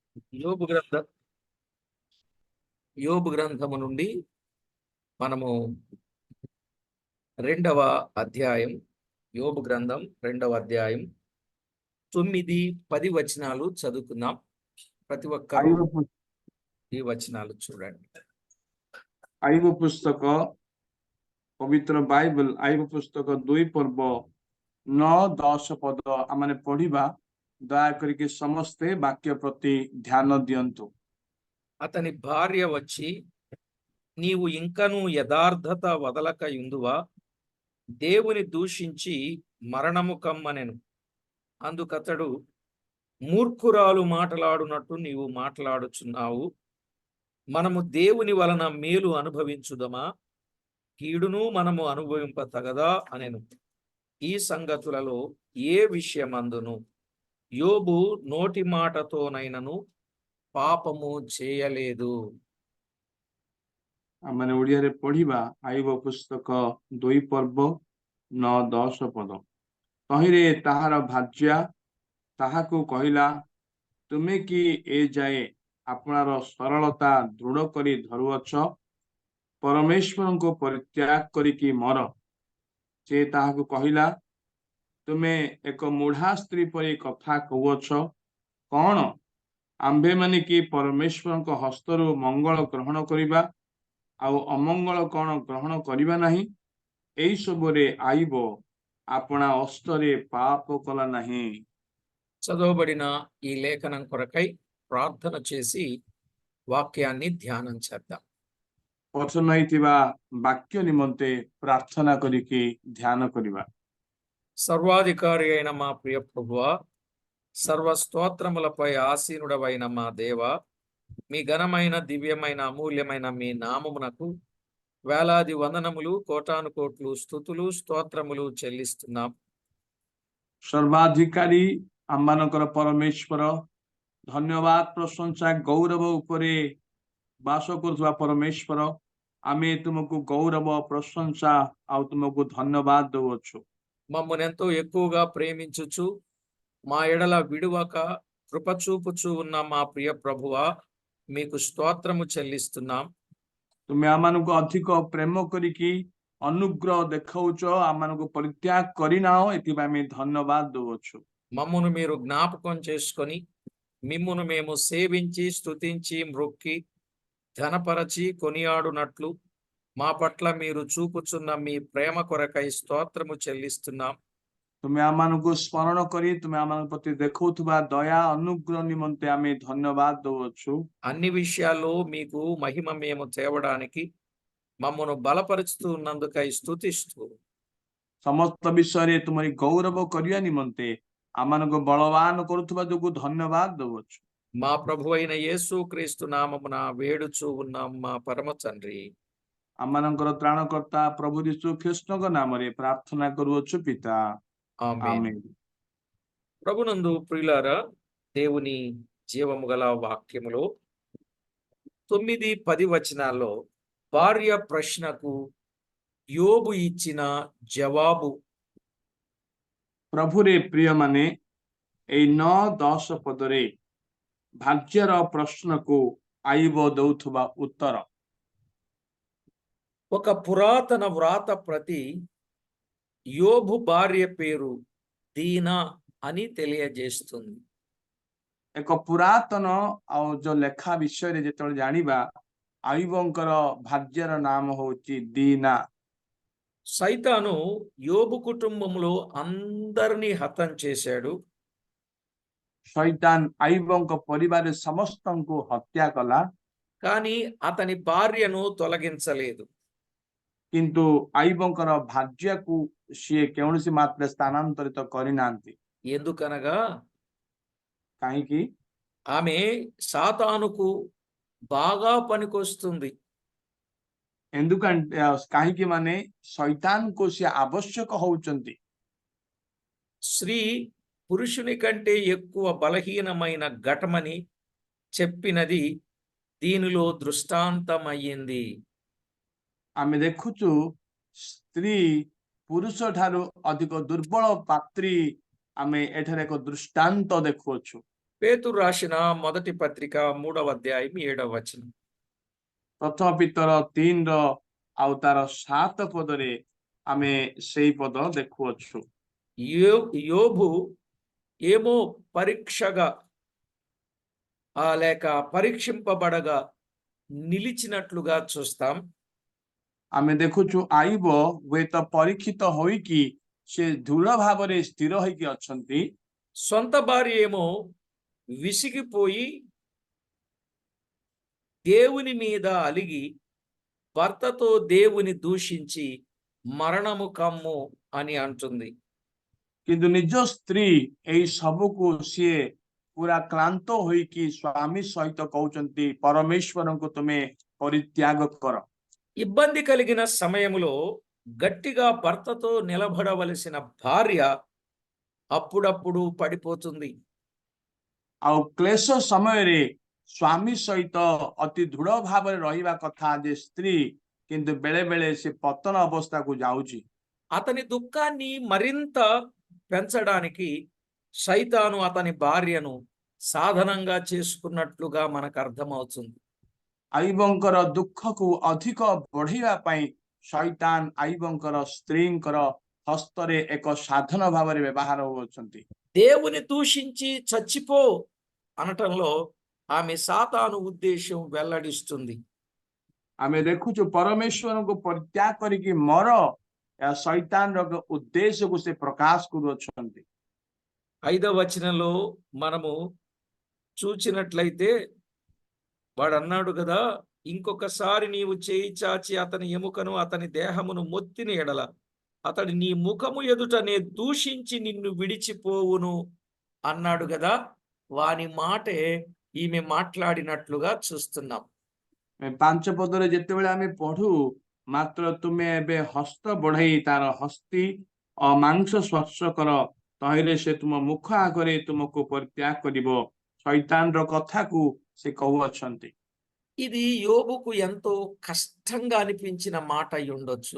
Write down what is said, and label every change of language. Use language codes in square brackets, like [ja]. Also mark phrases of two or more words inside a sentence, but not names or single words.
[te] యోబు గ్రంథ యోబు గ్రంథము నుండి మనము 2వ అధ్యాయం, యోబు గ్రంథం 2వ అధ్యాయం 9, 10 వచనాలు చదువుకుందాం. ప్రతి ఒక్కరూ ఈ వచనాలు చూడండి. [or] ଆଇବ ପୁସ୍ତକ ପବିତ୍ର ବାଇବଲ ଆଇବ ପୁସ୍ତକ 2 ପର୍ବ 9-10 ପଦ ଆମେ ପଢିବା। ଦୟାକରିକି ସମସ୍ତେ ବାକ୍ୟ ପ୍ରତି ଧ୍ୟାନ ଦିଅନ୍ତୁ। [te] అతని భార్య వచ్చి, నీవు ఇంకనూ యథార్థత వదలక యుందువా? దేవుని దూషించి మరణము కమ్మనెను. అందుకతడు, మూర్ఖురాలు మాటలాడునట్టు నీవు మాట్లాడుచున్నావు. మనము దేవుని వలన మేలు అనుభవించుదమా? కీడును మనము అనుభవింపతగదా అనెను. ఈ సంగతులలో ఏ విషయమందును యోబు నోటి మాటతోనైనను పాపము చేయలేదు. [or] ଆମେ ଓଡ଼ିଆରେ ପଢିବା। ଆଇବ ପୁସ୍ତକ 2 ପର୍ବ 9-10 ପଦ। ତହିଁରେ ତାହାର ଭାର୍ଯ୍ୟା ତାହାକୁ କହିଲା, ତୁମେ କି ଏ ଯାଏ ଆପଣାର ସରଳତା ଦୃଢ଼ କରି ଧରୁଅଛ? ପରମେଶ୍ୱରଙ୍କୁ ପରିତ୍ୟାଗ କରିକି ମର। ସେ ତାହାକୁ କହିଲା, ତୁମେ ଏକ ମୁଢ଼ା ସ୍ତ୍ରୀ ପରି କଥା କହୁଅଛ। କଣ ଆମ୍ଭେମାନେ କି ପରମେଶ୍ୱରଙ୍କ ହସ୍ତରୁ ମଙ୍ଗଳ ଗ୍ରହଣ କରିବା ଆଉ ଅମଙ୍ଗଳ କଣ ଗ୍ରହଣ କରିବା ନାହିଁ? ଏଇ ସବୁରେ ଆଇବ ଆପଣା ହସ୍ତରେ ପାପ କଲା ନାହିଁ। [te] చదవబడిన ఈ లేఖనం కొరకై ప్రార్థన చేసి వాక్యాన్ని ధ్యానం చేద్దాం. [or] ପଠନ ହେଇଥିବା ବାକ୍ୟ ନିମନ୍ତେ ପ୍ରାର୍ଥନା କରିକି ଧ୍ୟାନ କରିବା। [te] సర్వాధికారి అయిన మా ప్రియ ప్రభువా, సర్వ స్తోత్రములపై ఆసీనుడవైన మా దేవ, మీ ఘనమైన దివ్యమైన అమూల్యమైన మీ నామమునకు వేలాది వందనములు, కోటాను కోట్లు స్తుతులు స్తోత్రములు చెల్లిస్తున్నాం. [or] ସର୍ବାଧିକାରୀ ଆମମାନଙ୍କର ପରମେଶ୍ୱର, ଧନ୍ୟବାଦ ପ୍ରଶଂସା ଗୌରବ ଉପରେ ବାସ କରୁଥିବା ପରମେଶ୍ୱର, ଆମେ ତୁମକୁ ଗୌରବ ପ୍ରଶଂସା ଆଉ ତୁମକୁ ଧନ୍ୟବାଦ ଦଉଅଛୁ। [te] మమ్మల్ని ఎంతో ఎక్కువగా ప్రేమించుచు మా ఎడల విడువక కృపచూపుచు ఉన్న మా ప్రియ ప్రభువా, మీకు స్తోత్రము చెల్లిస్తున్నాం. [or] ତୁମେ ଆମମାନଙ୍କୁ ଅଧିକ ପ୍ରେମ କରିକି ଅନୁଗ୍ରହ ଦେଖାଉଛ, ଆମମାନଙ୍କୁ ପରିତ୍ୟାଗ କରିନାହ, ଏଥିପାଇଁ ଆମେ ଧନ୍ୟବାଦ ଦଉଅଛୁ। [te] మమ్మును మీరు జ్ఞాపకం చేసుకొని మిమ్మును మేము సేవించి స్తుతించి మ్రొక్కి ఘనపరచి కొనియాడునట్లు మా పట్ల మీరు చూపుచున్న మీ ప్రేమ కొరకై స్తోత్రము చెల్లిస్తున్నాం. [or] ତୁମେ ଆମମାନଙ୍କୁ ସ୍ମରଣ କରି ତୁମେ ଆମମାନଙ୍କ ପ୍ରତି ଦେଖାଉଥିବା ଦୟା ଅନୁଗ୍ରହ ନିମନ୍ତେ ଆମେ ଧନ୍ୟବାଦ ଦଉଅଛୁ। [te] అన్ని విషయాల్లో మీకు మహిమ మేము తేవడానికి మమ్మను బలపరుచుతూ ఉన్నందుకై స్తుతిస్తూ [or] ସମସ୍ତ ବିଷୟରେ ତୁମରି ଗୌରବ କରିବା ନିମନ୍ତେ ଆମମାନଙ୍କୁ ବଳବାନ କରୁଥିବା ଯୋଗୁଁ ଧନ୍ୟବାଦ ଦଉଅଛୁ। [te] మా ప్రభు అయిన యేసు క్రీస్తు నామమున వేడుచూ ఉన్నాం మా పరమ తండ్రి. [or] ଆମମାନଙ୍କର ତ୍ରାଣକର୍ତ୍ତା ପ୍ରଭୁ ଯୀଶୁ ଖ୍ରୀଷ୍ଟଙ୍କ ନାମରେ ପ୍ରାର୍ଥନା କରୁଅଛୁ ପିତା, [te] ఆమేన్. ఆమేన్। ప్రభునందు ప్రియులారా, దేవుని జీవము గల వాక్యములో 9, 10 వచనాల్లో భార్య ప్రశ్నకు యోబు ఇచ్చిన జవాబు. [or] ପ୍ରଭୁରେ ପ୍ରିୟମାନେ, ଏଇ 9-10 ପଦରେ ଭାର୍ଯ୍ୟର ପ୍ରଶ୍ନକୁ ଆଇବ ଦଉଥିବା ଉତ୍ତର। [te] ఒక పురాతన వ్రాత ప్రతి యోబు భార్య పేరు దీనా అని తెలియజేస్తుంది. [or] ଏକ ପୁରାତନ ଆଉ ଯୋଉ ଲେଖା ବିଷୟରେ ଯେତେବେଳେ ଜାଣିବା, ଆୟୁବଙ୍କର ଭାର୍ଯ୍ୟର ନାମ ହଉଛି ଦୀନା। [te] సైతాను యోబు కుటుంబంలో అందరినీ హతం చేశాడు. [or] ଶୈତାନ ଆୟୁବଙ୍କ ପରିବାରରେ ସମସ୍ତଙ୍କୁ ହତ୍ୟା କଲା, [te] కానీ అతని భార్యను తొలగించలేదు. [or] କିନ୍ତୁ ଆୟୁବଙ୍କର ଭାର୍ଯ୍ୟକୁ ସିଏ କୌଣସି ମାତ୍ରାରେ ସ୍ଥାନାନ୍ତରିତ କରିନାହାନ୍ତି। [te] ఎందుకనగా [or] କାହିଁକି? [te] ఆమె సాతానుకు బాగా పనికొస్తుంది. [or] ఎందుకంటే କାହିଁକି ମାନେ ଶୈତାନକୁ ସିଏ ଆବଶ୍ୟକ ହଉଛନ୍ତି। [te] స్త్రీ పురుషుని కంటే ఎక్కువ బలహీనమైన ఘటమని చెప్పినది దీనిలో దృష్టాంతమయ్యింది. [or] ଆମେ ଦେଖୁଛୁ ସ୍ତ୍ରୀ ପୁରୁଷ ଠାରୁ ଅଧିକ ଦୁର୍ବଳ ପାତ୍ରୀ ଆମେ ଏଠାରେ ଏକ ଦୃଷ୍ଟାନ୍ତ ଦେଖୁଅଛୁ। [te] పేతురు రాసిన మొదటి పత్రిక 3వ అధ్యాయం 7వ వచనం. [or] ପ୍ରଥମ ପିତର 3ର ଆଉ ତାର 7 ପଦରେ ଆମେ ସେଇ ପଦ ଦେଖୁଅଛୁ। [te] యోబు ఏమో పరీక్షగా లేక పరీక్షింపబడగా నిలిచినట్లుగా చూస్తాం. [or] ଆମେ ଦେଖୁଛୁ ଆଇବ ହୁଏତ ପରୀକ୍ଷିତ ହୋଇକି ସେ ଦୃଢ ଭାବରେ ସ୍ଥିର ହେଇକି ଅଛନ୍ତି। [te] సొంత భార్య ఏమో విసిగిపోయి దేవుని మీద అలిగి భర్తతో దేవుని దూషించి మరణము కమ్ము అని అంటుంది. [or] କିନ୍ତୁ ନିଜ ସ୍ତ୍ରୀ ଏଇ ସବୁକୁ ସିଏ ପୁରା କ୍ଳାନ୍ତ ହୋଇକି ସ୍ୱାମୀ ସହିତ କହୁଛନ୍ତି ପରମେଶ୍ୱରଙ୍କୁ ତୁମେ ପରିତ୍ୟାଗ କର। [te] ఇబ్బంది కలిగిన సమయంలో గట్టిగా భర్తతో నిలబడవలసిన భార్య అప్పుడప్పుడు పడిపోతుంది. [or] ଆଉ କ୍ଲେଶ ସମୟରେ ସ୍ୱାମୀ ସହିତ ଅତି ଦୃଢ ଭାବରେ ରହିବା କଥା ଯେ ସ୍ତ୍ରୀ, କିନ୍ତୁ ବେଳେ ବେଳେ ସେ ପତନ ଅବସ୍ଥାକୁ ଯାଉଛି। [te] అతని దుఃఖాన్ని మరింత పెంచడానికి సైతాను అతని భార్యను సాధనంగా చేసుకున్నట్లుగా మనకు అర్థమవుతుంది. [or] ଆଇବଙ୍କର ଦୁଃଖକୁ ଅଧିକ ବଢେଇବା ପାଇଁ ଶୈତାନ ଆଇବଙ୍କର ସ୍ତ୍ରୀଙ୍କର ହସ୍ତରେ ଏକ ସାଧନ ଭାବରେ ବ୍ୟବହାର ହେଉଛନ୍ତି। [te] దేవుని దూషించి చచ్చిపో అనటంలో ఆమె సాతాను ఉద్దేశం వెల్లడిస్తుంది. [or] ଆମେ ଦେଖୁଛୁ ପରମେଶ୍ୱରଙ୍କୁ ପରିତ୍ୟାଗ କରିକି ମର, ଏହା ଶୈତାନର ଉଦ୍ଦେଶ୍ୟକୁ ସେ ପ୍ରକାଶ କରୁଅଛନ୍ତି। [te] 5వ వచనంలో మనము చూచినట్లయితే వాడు అన్నాడు కదా, ఇంకొకసారి నీవు చేయి చాచి అతని ఎముకను అతని దేహమును మొత్తిన ఎడల అతడు నీ ముఖము ఎదుట నే దూషించి నిన్ను విడిచిపోవును అన్నాడు కదా. వాని మాటే ఈమె మాట్లాడినట్లుగా చూస్తున్నాం. [or] 5 ପଦରେ ଯେତେବେଳେ ଆମେ ପଢୁ, ମାତ୍ର ତୁମେ ଏବେ ହସ୍ତ ବଢେଇ ତାର ହସ୍ତି ମାଂସ ସ୍ପର୍ଶ କର, ତହିଁରେ ସେ ତୁମ ମୁଖ ଆଗରେ ତୁମକୁ ପରିତ୍ୟାଗ କରିବ। ଶୈତାନର କଥାକୁ ସେ କହୁଅଛନ୍ତି। [te] ఇది యోబుకు ఎంతో కష్టంగా అనిపించిన మాట అయి ఉండొచ్చు.